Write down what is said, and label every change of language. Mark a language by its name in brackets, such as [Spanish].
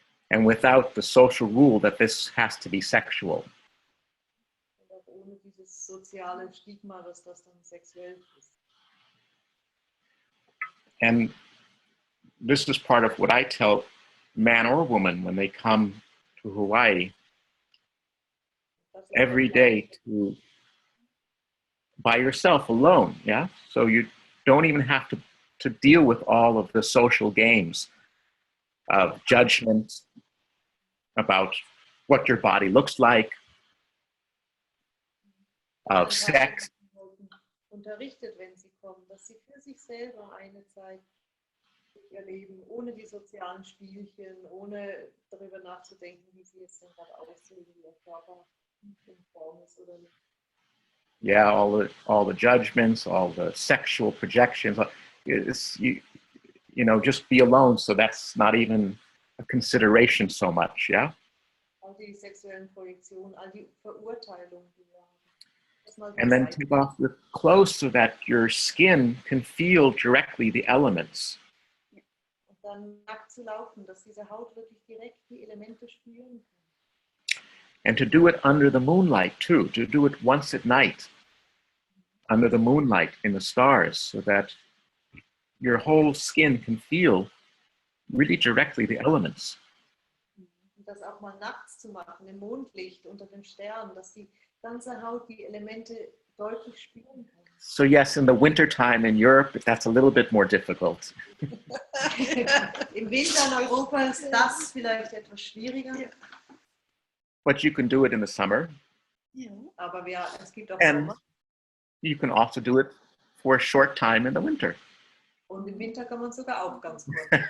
[English] And without the social rule that this has to be sexual. [German] Und auch ohne dieses soziale Stigma, dass das dann sexuell ist. [English] And this is part of what I tell man or woman when they come to Hawaii every day to by yourself alone, yeah? So you don't even have to deal with all of the social games of judgment about what your body looks like, of sex. [German] Unterrichtet, wenn sie kommen, dass sie für sich selber eine Zeit ihr Leben ohne die sozialen Spielchen, ohne darüber nachzudenken, wie sie es denn gerade aussehen, wie ihr Körper in Form ist oder nicht. [English] Yeah, all the judgments, all the sexual projections. You know, just be alone. So that's not even a consideration so much. Yeah. [German] All die sexuellen Projektionen, all die Verurteilungen, die wir haben. [English] And then take off your clothes so that your skin can feel directly the elements. [German] Und dann nackt zu laufen, dass diese Haut wirklich direkt die Elemente spüren kann. [English] And to do it under the moonlight too, to do it once at night. under the moonlight, in the stars, so that your whole skin can feel really directly the elements. [German] Und das auch mal nachts zu machen, im Mondlicht, unter den Sternen, dass die ganze Haut die Elemente deutlich spüren kann. [English] So yes, in the wintertime in Europe, that's a little bit more difficult. [German] Im Winter in Europa ist das vielleicht etwas schwieriger. Ja. [English] But you can do it in the summer. [German] Ja. Aber es gibt auch [English] And [German] Sommer. [English] you can also do it for a short time in the winter. [German] Und im Winter kann man sogar auch ganz kurz.